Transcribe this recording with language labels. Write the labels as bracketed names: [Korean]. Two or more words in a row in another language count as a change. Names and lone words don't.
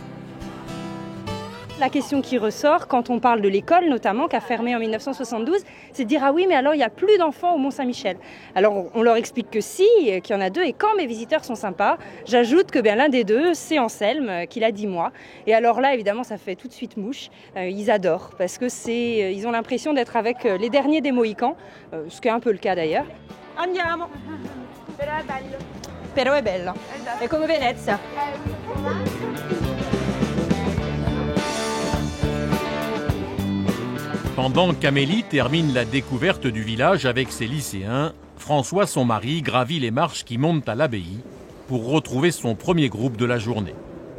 [French] La question qui ressort quand on parle de l'école, notamment, qui a fermé en 1972, c'est de dire « Ah oui, mais alors il n'y a plus d'enfants au Mont-Saint-Michel ». Alors on leur explique que si, qu'il y en a 2, et quand mes visiteurs sont sympas, j'ajoute que l'un des 2, c'est Anselme, qui a 10 mois. Et alors là, évidemment, ça fait tout de suite mouche. Ils adorent, parce que ils ont l'impression d'être avec les derniers des Mohicans, ce qui est un peu le cas d'ailleurs. [Italian] Andiamo. Però è bello. Però è bello. È come Venezia. [French] Pendant qu'Amélie termine la découverte du village avec ses lycéens, François, son mari, gravit les marches qui montent à l'abbaye pour retrouver son premier groupe de la journée.